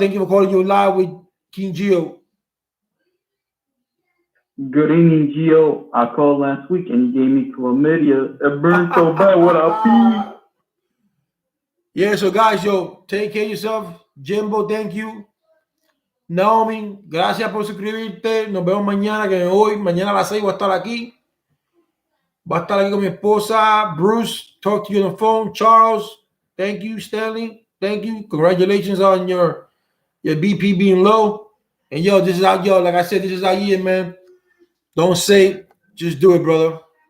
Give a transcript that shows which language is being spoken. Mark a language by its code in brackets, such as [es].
[en] Thank you for calling you live with King Gio. Good evening, Gio. I called last week and he gave me chlamydia. It burned so bad. What up, Yeah, so guys, yo, take care of yourself. Jimbo, thank you. [es] Naomi, gracias por suscribirte. Nos vemos mañana, que mañana a las 6 voy a estar aquí. Va a estar aquí con mi esposa. [en] Bruce, talk to you on the phone. Charles, thank you. Stanley, thank you. Congratulations on your BP being low. And yo, this is our like I said, this is our year, man. Don't say it, just do it, brother.